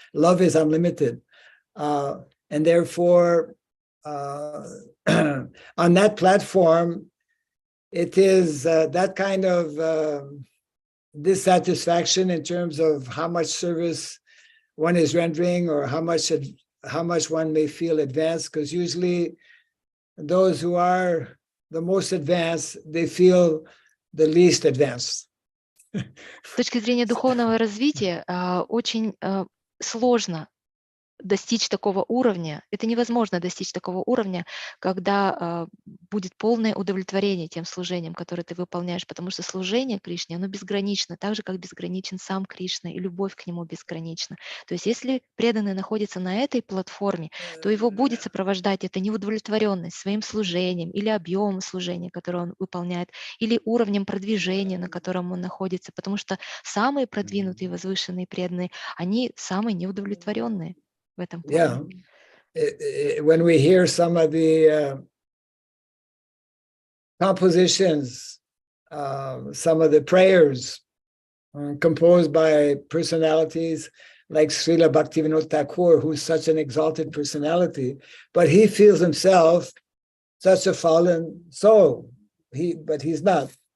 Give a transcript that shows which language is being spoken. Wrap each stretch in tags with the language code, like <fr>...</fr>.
<en>Love is unlimited. And therefore, on that platform, it is that kind of dissatisfaction in terms of how much service one is rendering, or how much one may feel advanced, because usually those who are the most advanced, they feel the least advanced.</en> <ru>С точки зрения духовного развития очень сложно достичь такого уровня. Это невозможно достичь такого уровня, когда будет полное удовлетворение тем служением, которое ты выполняешь, потому что служение Кришне, оно безгранично, так же, как безграничен сам Кришна, и любовь к нему безгранична. То есть если преданный находится на этой платформе, то его будет сопровождать эта неудовлетворенность своим служением или объемом служения, которое он выполняет, или уровнем продвижения, на котором он находится, потому что самые продвинутые, возвышенные преданные, они самые неудовлетворенные.</ru> <en>Yeah, when we hear some of the compositions, some of the prayers composed by personalities like Srila Bhaktivinoda Thakur, who's such an exalted personality, but he feels himself such a fallen soul. But he's not.</en>